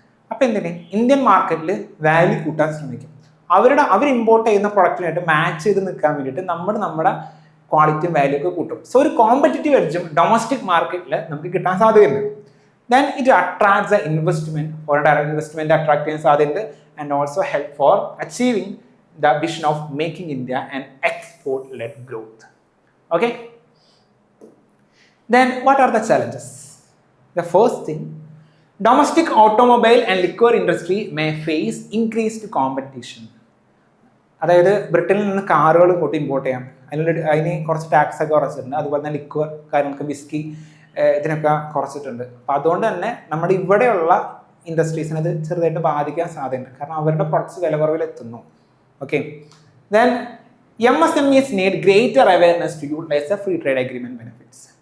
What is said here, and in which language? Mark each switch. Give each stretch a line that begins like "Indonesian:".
Malayalam: അപ്പോൾ എന്തിന് ഇന്ത്യൻ മാർക്കറ്റിൽ വാല്യൂ കൂട്ടാൻ ശ്രമിക്കും. അവർ ഇമ്പോർട്ട് ചെയ്യുന്ന പ്രൊഡക്റ്റിനായിട്ട് മാച്ച് ചെയ്ത് നിൽക്കാൻ വേണ്ടിയിട്ട് നമ്മുടെ ക്വാളിറ്റിയും വാല്യൂ ഒക്കെ കൂട്ടും. സോ ഒരു കോമ്പറ്റീറ്റീവ് എഡ്ജും ഡൊമസ്റ്റിക് മാർക്കറ്റിൽ നമുക്ക് കിട്ടാൻ സാധ്യതയുണ്ട്.
English: then it attracts the investment, foreign investment attract
Malayalam: ചെയ്യാൻ സാധ്യതയുണ്ട്.
English: And also help for achieving the vision of making India an export-led growth. Okay? Then what are the challenges? The first thing, domestic automobile and liquor industry may face increased competition.
Malayalam: അതായത് ബ്രിട്ടനിൽ നിന്ന് കാറുകൾ ഇങ്ങോട്ട് import ചെയ്യാം, അതിന് കുറച്ച് tax ഒക്കെ കുറച്ചിട്ടുണ്ട്. അതുപോലെ തന്നെ ലിക്വർ കാര്യങ്ങൾക്ക് വിസ്കി ഇതിനൊക്കെ കുറച്ചിട്ടുണ്ട്. അപ്പോൾ അതുകൊണ്ട് തന്നെ നമ്മുടെ ഇവിടെയുള്ള ഇൻഡസ്ട്രീസിനെ അത് ചെറുതായിട്ട് ബാധിക്കാൻ സാധ്യതയുണ്ട്, കാരണം അവരുടെ പ്രൊഡക്ട്സ് വില കുറവിൽ എത്തുന്നു.
English: Okay, then MSMEs need greater awareness to utilize the free trade agreement benefits.